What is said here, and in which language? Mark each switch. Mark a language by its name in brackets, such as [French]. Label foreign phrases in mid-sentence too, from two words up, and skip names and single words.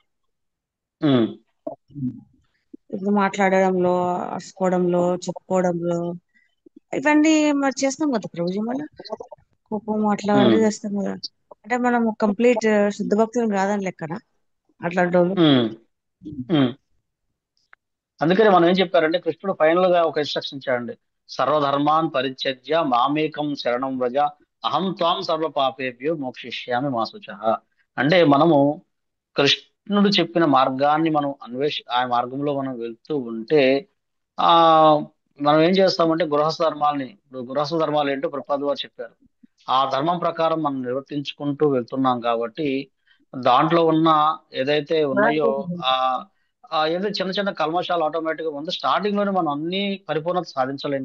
[Telugu] ఇప్పుడు మాట్లాడడంలో, అరుచుకోవడంలో, చెప్పుకోవడంలో ఇవన్నీ మరి చేస్తాం కదా ప్రభుజీ. మళ్ళీ కోపం అట్లా అన్నీ చేస్తాం కదా. అంటే మనం కంప్లీట్ శుద్ధ భక్తులు కాదని లెక్కన అట్లాంటి వాళ్ళు. అందుకని మనం ఏం చెప్పారంటే కృష్ణుడు ఫైనల్ గా ఒక ఇన్స్ట్రక్షన్ ఇచ్చాడండి. [Sanskrit] సర్వధర్మాన్ పరిత్యజ్య మామేకం శరణం వ్రజ అహం త్వాం సర్వ పాపేభ్యో మోక్షిష్యామి మా శుచః. [Telugu] అంటే మనము కృష్ణుడు చెప్పిన మార్గాన్ని మనం ఆ మార్గంలో మనం వెళ్తూ ఉంటే ఆ మనం ఏం చేస్తామంటే ఇప్పుడు గృహస్థ ధర్మాలు ఏంటో ప్రపాద్ వారు చెప్పారు. ఆ ధర్మం ప్రకారం మనం నిర్వర్తించుకుంటూ వెళ్తున్నాం కాబట్టి దాంట్లో ఉన్న ఏదైతే ఉన్నాయో ఏదో చిన్న చిన్న కల్మషాలు ఆటోమేటిక్ గా ముందు స్టార్టింగ్ లోనే మనం అన్ని పరిపూర్ణత సాధించలేం.